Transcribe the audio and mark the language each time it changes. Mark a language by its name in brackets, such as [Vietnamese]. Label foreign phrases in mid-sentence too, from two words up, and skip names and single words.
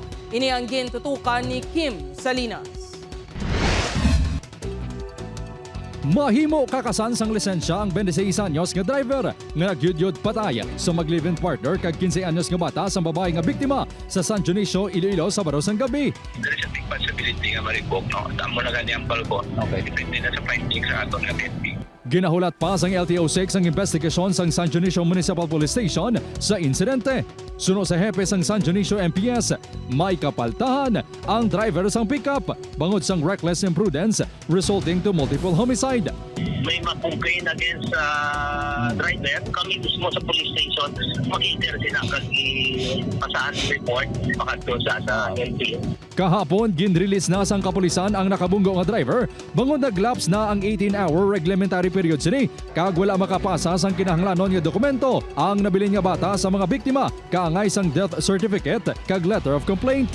[Hiligaynon] Ini ang gintutukan ni Kim Salinas. Mahimo kakasan sang lisensya ang 26 anyos nga driver nga nagyudyod patay sa mag-live-in partner kag 15 anyos nga bata sa babae nga biktima sa San Dionisio, Iloilo sa Sabado sang gabi. [English] There is a big possibility [Hiligaynon] nga ma-revoke, no? Tamo na gani ang palgon. Okay. Depende na sa findings sa aton nga PNP. Ginahulat pa sang LTO6 ang investigasyon sang San Dionisio Municipal Police Station sa insidente. Suno sa hepe sang San Dionisio MPS, may kapaltahan ang driver sang pickup bangod sang [English] reckless imprudence resulting to multiple homicide. [Hiligaynon] May ma-complain against sa driver. Kami mismo sa police station, mag-intercede na pasahan report pakadto sa LTO. Kahapon, ginrelease na sang kapulisan ang nakabunggo nga driver bangod naglaps na ang 18-hour [English] reglementary period [Hiligaynon] sini kag wala makapasa sang kinahanglanon nga dokumento ang nabilin nga bata sa mga biktima kaangay sang [English] death certificate [Hiligaynon] kag [English] letter of complaint.